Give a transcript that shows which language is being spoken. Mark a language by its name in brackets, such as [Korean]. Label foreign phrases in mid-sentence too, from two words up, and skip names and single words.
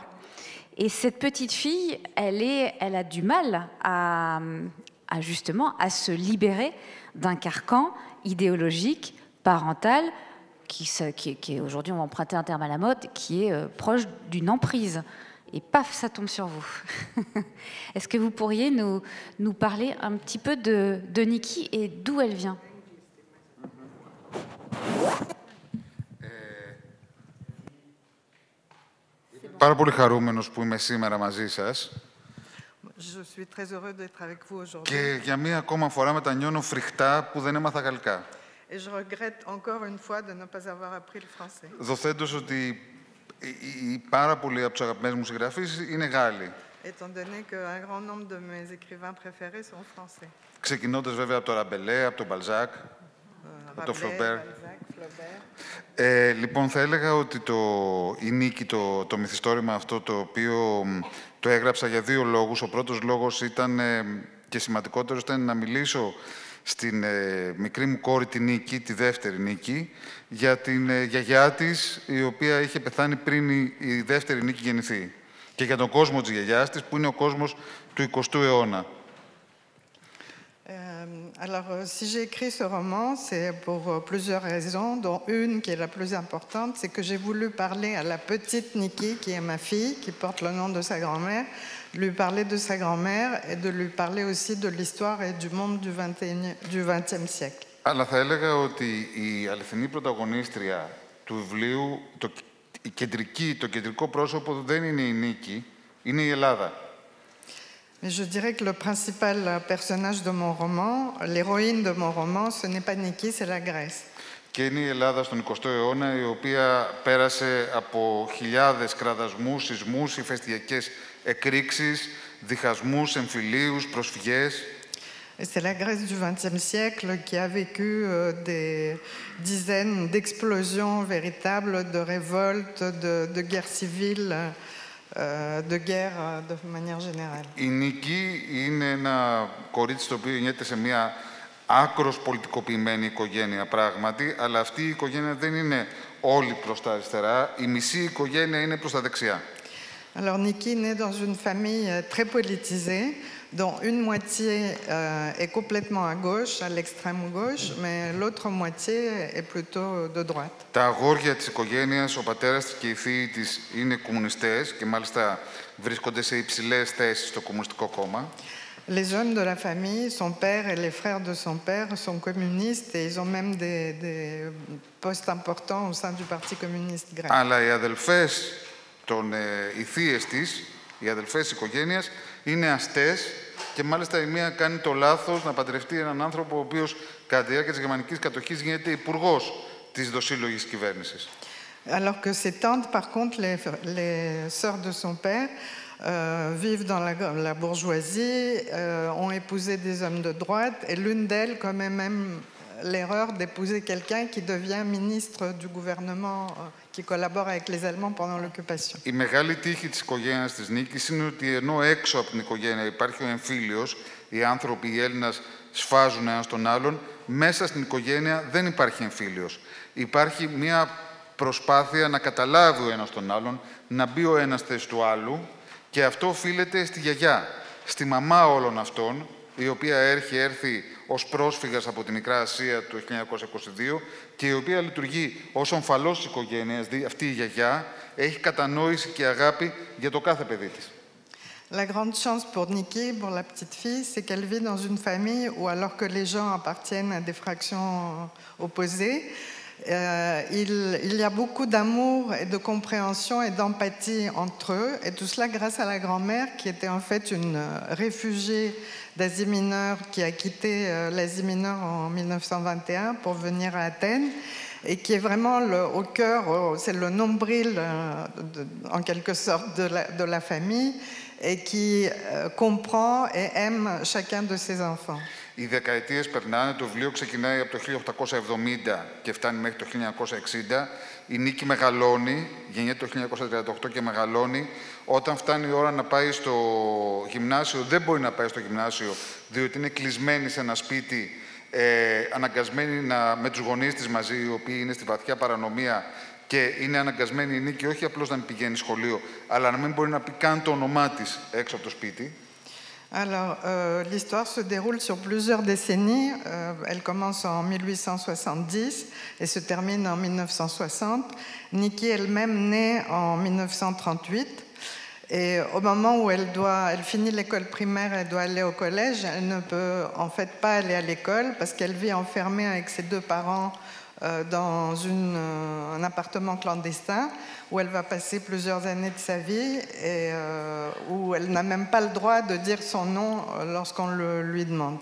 [French] Et cette petite fille, elle a du mal justement à se libérer d'un carcan idéologique, parental, qui est aujourd'hui, on va emprunter un terme à la mode, qui est proche d'une emprise. Et paf, ça tombe sur vous. Est-ce que vous pourriez nous parler un petit peu de Niki et d'où elle vient ? [Greek] Πάρα πολύ χαρούμενος που είμαι σήμερα μαζί σας. [French] Je suis très heureux d'être avec vous aujourd'hui. [Greek] Και για μία ακόμα φορά μετανιώνω φρικτά που δεν έμαθα γαλλικά. [French] Et je regrette encore une fois de ne pas avoir appris le français. [Greek] Δοθέντως ότι πάρα πολλοί από τους αγαπημένους μου συγγραφείς είναι Γάλλοι. [French] Étant donné qu'un grand nombre de mes écrivains préférés sont français. [Greek] Ξεκινώντας βέβαια από το Ραμπελέ, από τον Μπαλζάκ, από τον Φλομπέρ. Λοιπόν, θα έλεγα ότι η Νίκη, το μυθιστόρημα αυτό, το οποίο το έγραψα για 2 λόγους. Ο πρώτος λόγος ήταν, και σημαντικότερος, ήταν να μιλήσω στην μικρή μου κόρη τη Νίκη, τη δεύτερη Νίκη, για την γιαγιά της, η οποία είχε πεθάνει πριν η δεύτερη Νίκη γεννηθεί. Και για τον κόσμο της γιαγιάς της, που είναι ο κόσμος του 20ου αιώνα. [French] Alors, si j'ai écrit ce roman, c'est pour plusieurs raisons, dont une qui est la plus importante, c'est que j'ai voulu parler à la petite Nikki, qui est ma fille, qui porte le nom de sa grand-mère, lui parler de sa grand-mère et de lui parler aussi de l'histoire et du monde du XXe siècle. [Greek] Αλλά θα έλεγα ότι η αληθινή πρωταγωνίστρια του βιβλίου, το κεντρικό πρόσωπο δεν είναι η Νίκη, είναι η Ελλάδα. [French] Mais je dirais que le principal personnage de mon roman, l'héroïne de mon roman, ce n'est pas Nikki, c'est la Grèce. [Greek] Και είναι η Ελλάδα στον 20ο αιώνα, η οποία πέρασε από χιλιάδες κραδασμούς, σεισμούς, ηφαιστειακές εκρήξεις, διχασμούς, εμφυλίους, προσφυγές. [French] Et c'est la Grèce du XXe siècle qui a vécu des dizaines d'explosions véritables, de révoltes, de guerres civiles, de guerres de manière générale. [Greek] Η Νίκη είναι ένα κορίτσι το οποίο γεννιέται σε μια άκρος πολιτικοποιημένη οικογένεια πράγματι, αλλά αυτή η οικογένεια δεν είναι όλη προς τα αριστερά, η μισή οικογένεια είναι προς τα δεξιά. [French] Alors Nikki naît dans une famille très politisée, dont une moitié est complètement à gauche, à l'extrême gauche, mais l'autre moitié est plutôt de droite. [Greek] Τα αγόρια της οικογένειας, ο πατέρας της και οι θείοι της είναι κομμουνιστές και μάλιστα βρίσκονται σε υψηλές θέσεις στο Κομμουνιστικό Κόμμα. [French] Les jeunes de la famille, son père et les frères de son père sont communistes et ils ont même des postes importants au sein du Parti communiste grec. [Greek] Αλλά οι αδελφές, οι θείες της, οι αδελφές της οικογένειας, είναι αστές και μάλιστα η μία κάνει το λάθος να παντρευτεί έναν άνθρωπο ο οποίος κατά τη διάρκεια της γερμανικής κατοχής γίνεται υπουργός της δοσύλλογης κυβέρνησης. [French] Alors que ses tantes, par contre, les sœurs de son père, vivent dans la bourgeoisie, ont épousé des hommes de droite, et l'une d'elles commet même l'erreur d'épouser quelqu'un qui devient ministre du gouvernement qui collabore avec les Allemands pendant l'occupation. [Greek] Η μεγάλη τύχη της οικογένειας της Νίκης είναι ότι ενώ έξω από την οικογένεια υπάρχει ο εμφύλιος, οι άνθρωποι, οι Έλληνες σφάζουν ένας τον άλλον, μέσα στην οικογένεια δεν υπάρχει εμφύλιος. Υπάρχει μια προσπάθεια να καταλάβει ο ένας τον άλλον, να μπει ο ένας θέση του άλλου, και αυτό οφείλεται στη γιαγιά, στη μαμά όλων αυτών, η οποία έρθει ως πρόσφυγας από τη Μικρά Ασία το 1922 και η οποία λειτουργεί ως ομφαλός της οικογένειας, αυτή η γιαγιά έχει κατανόηση και αγάπη για το κάθε παιδί της. [French] La grande chance pour Nikki, pour la petite fille, c'est qu'elle vit dans une famille où, alors que les gens appartiennent à des fractions opposées, il y a beaucoup d'amour et de compréhension et d'empathie entre eux, et tout cela grâce à la grand-mère qui était en fait une réfugiée d'Asie mineure qui a quitté l'Asie mineure en 1921 pour venir à Athènes et qui est vraiment au cœur, c'est le nombril en quelque sorte de la famille et qui comprend et aime chacun de ses enfants. [Greek] Οι δεκαετίες περνάνε, το βιβλίο ξεκινάει από το 1870 και φτάνει μέχρι το 1960. Η Νίκη μεγαλώνει, γεννιέται το 1938 και μεγαλώνει. Όταν φτάνει η ώρα να πάει στο γυμνάσιο, δεν μπορεί να πάει στο γυμνάσιο, διότι είναι κλεισμένη σε ένα σπίτι, αναγκασμένη με τους γονείς της μαζί, οι οποίοι είναι στη βαθιά παρανομία, και είναι αναγκασμένη η Νίκη όχι απλώς να μην πηγαίνει σχολείο, αλλά να μην μπορεί να πει καν το όνομά της έξω από το σπίτι. [French] Alors, l'histoire se déroule sur plusieurs décennies. Elle commence en 1870 et se termine en 1960. Nikki elle-même naît en 1938. Et au moment où elle finit l'école primaire, elle doit aller au collège, elle ne peut en fait pas aller à l'école parce qu'elle vit enfermée avec ses deux parents dans un appartement clandestin où elle va passer plusieurs années de sa vie et où elle n'a même pas le droit de dire son nom lorsqu'on le lui demande.